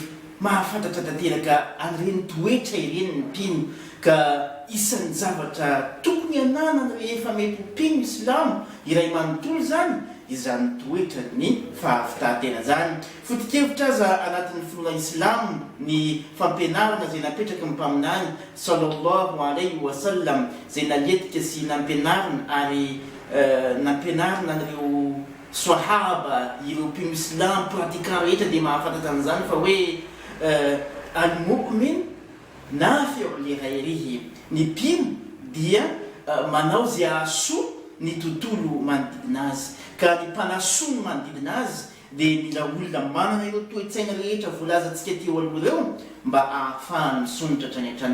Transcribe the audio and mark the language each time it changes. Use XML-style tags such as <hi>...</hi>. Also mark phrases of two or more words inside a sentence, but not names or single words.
<mg>Mahafantatra tanteraka an'ireny toetra ireny ny mpino, ka isan'ny zavatra tokony ananany rehefa mety ho mpino Islamo iray manontolo zany izany toetra ny fahavitantena zany. Foto-kevitra aza anatin'ny finoana Islamo ny fampianarana zay napetraka ny mpaminany</mg> <ar>صلى الله عليه وسلم,</ar> <mg>zay naletika sy nampianarina ary nampianarina an'ireo sahaba, ireo mpino Islamo pratiquant rehetra dia mahafantatra an'izany fa hoe</mg> <ar>المؤمن نافع لغيره,</ar> <mg>ny mpino dia manao zay ahasoa ny tontolo manodidina azy, ka ny mpanasoa ny manodidina azy dia mila olona manana ireo toe-tsaina rehetra voalazantsika teo aloha ireo mba ahafahany misonitra hatrany hatrany.</mg>